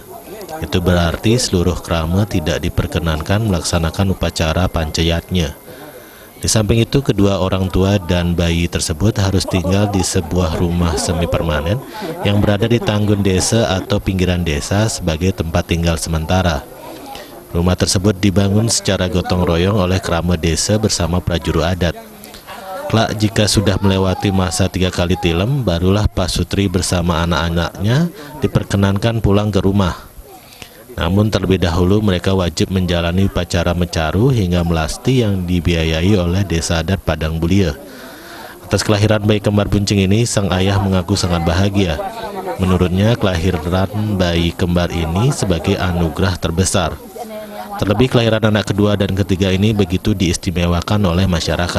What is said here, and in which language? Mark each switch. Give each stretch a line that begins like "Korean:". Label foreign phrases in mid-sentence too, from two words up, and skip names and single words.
Indonesian: Itu berarti seluruh krama tidak diperkenankan melaksanakan upacara pancayatnya. Di samping itu, kedua orang tua dan bayi tersebut harus tinggal di sebuah rumah semi permanen yang berada di Tanggun Desa atau pinggiran desa sebagai tempat tinggal sementara. Rumah tersebut dibangun secara gotong royong oleh krama desa bersama prajuru adat. Kelak jika sudah melewati masa 3 kali tilem, barulah Pak Sutri bersama anak-anaknya diperkenankan pulang ke rumah. Namun terlebih dahulu mereka wajib menjalani upacara mencaru hingga melasti yang dibiayai oleh Desa Adat Padang Bulia. Atas kelahiran bayi kembar buncing ini, sang ayah mengaku sangat bahagia. Menurutnya, kelahiran bayi kembar ini sebagai anugerah terbesar. Terlebih kelahiran anak kedua dan ketiga ini begitu diistimewakan oleh masyarakat.